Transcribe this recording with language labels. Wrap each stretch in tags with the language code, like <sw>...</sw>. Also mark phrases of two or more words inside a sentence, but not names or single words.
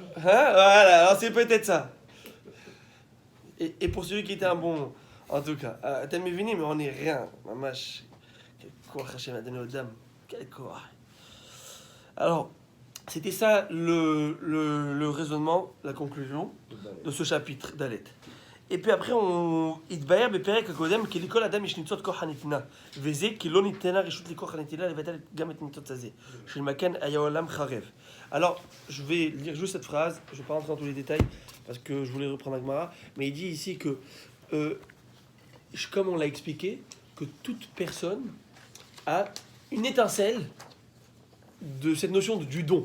<fr>Voilà, alors c'est peut-être ça. Et pour celui qui était un bon... En tout cas, t'as mis venu, mais on n'est rien. Mamash, quel courage Hachem a donné aux dames. Quel courage. Alors, c'était ça le raisonnement, la conclusion de ce chapitre d'Alet. Et puis après, on</fr> <he>התבהר בפרק הקודם כי לכל אדם יש ניצוץ כוח הנתינה, וזה כי לא ניתנה רשות לכוח הנתינה לבטל גם את הניצוץ הזה, של מכן היה עולם חרב.</he> <fr>Alors, je vais lire juste cette phrase, je ne vais pas rentrer dans tous les détails, parce que je voulais reprendre Agmara, mais il dit ici que, comme on l'a expliqué, que toute personne a une étincelle de cette notion du don.</fr>